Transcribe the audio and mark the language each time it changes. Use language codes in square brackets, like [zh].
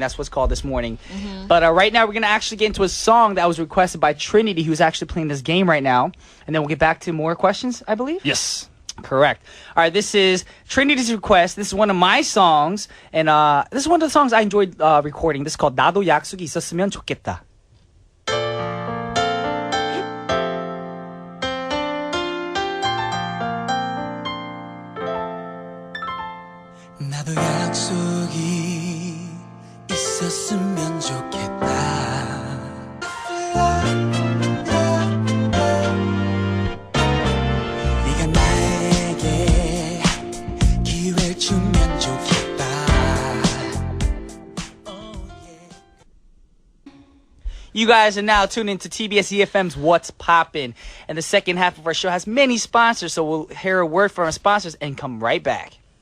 [en] That's what's called This Morning. But right now we're gonna actually get into a song that was requested by Trinity, who's actually playing this game right now, and then we'll get back to more questions, I believe. Yes. Correct. All right, this is Trinity's request. This is one of my songs, and this is one of the songs I enjoyed recording. This is called [ko] 나도 약속이 있었으면 좋겠다. 나도 약속이 있었으면 좋겠다. 네가 나에게 기회를 주면 좋겠다. [en] You guys are now tuned into TBS efm's What's Poppin', and the second half of our show has many sponsors, so we'll hear a word from our sponsors and come right back.